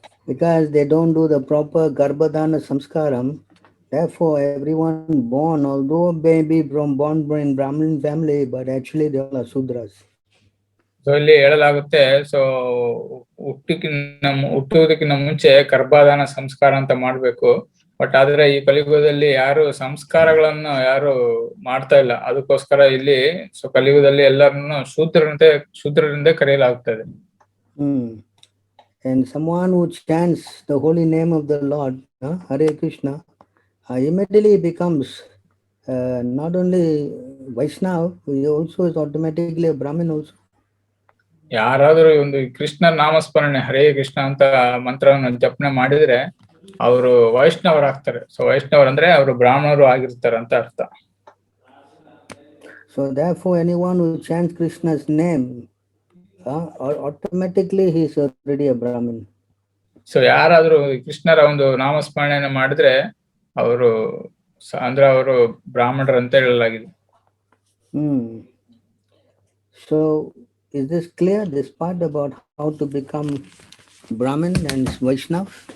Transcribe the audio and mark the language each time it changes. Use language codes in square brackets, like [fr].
[en] Because they don't do the proper Garbhadana Samskaram, therefore everyone born, although maybe born in Brahmin family, but actually they all are Sudras. [kn] So ಇಲ್ಲಿ ಹೇಳಲಾಗುತ್ತೆ, so ಹುಟ್ಟುವುದಕ್ಕಿಂತ ಮುಂಚೆ ಗರ್ಭಾಧಾನ ಸಂಸ್ಕಾರ ಅಂತ ಮಾಡ್ಬೇಕು. But ಆದ್ರೆ ಈ ಕಲಿಯುಗದಲ್ಲಿ ಯಾರು ಸಂಸ್ಕಾರಗಳನ್ನು ಮಾಡ್ತಾ ಇಲ್ಲ. ಅದಕ್ಕೋಸ್ಕರ ಇಲ್ಲಿ ಸೊ ಕಲಿಯುಗದಲ್ಲಿ ಎಲ್ಲರನ್ನು ಶೂದ್ರರಿಂದ ಕರೆಯಲಾಗುತ್ತದೆ. [en] And someone who chants the holy name of the Lord, Hare Krishna, immediately becomes not only Vaishnava, he also is automatically a Brahmin also. [kn] ಯಾರಾದ್ರೂ ಒಂದು ಕೃಷ್ಣ ನಾಮಸ್ಮರಣೆ ಹರೇ ಕೃಷ್ಣ ಅಂತ ಮಂತ್ರವನ್ನು ಜಪನೆ ಮಾಡಿದ್ರೆ ಅವರು ವೈಷ್ಣವರಾಗ್ತಾರೆ. ಸೊ ವೈಷ್ಣವರು ಅಂದ್ರೆ ಅವರು ಬ್ರಾಹ್ಮಣರು ಆಗಿರ್ತಾರೆ ಅಂತ ಅರ್ಥ. [en] So therefore, anyone who chants Krishna's name, automatically he is already a Brahmin. [kn] So ಯಾರಾದ್ರೂ ಕೃಷ್ಣರ ಒಂದು ನಾಮಸ್ಮರಣೆಯನ್ನು ಮಾಡಿದ್ರೆ ಅವರು ಅಂದ್ರೆ ಅವರು ಬ್ರಾಹ್ಮಣರು ಅಂತ ಹೇಳಲಾಗಿದೆ. [en] So is this clear, this part about how to become Brahmin and Vaishnav?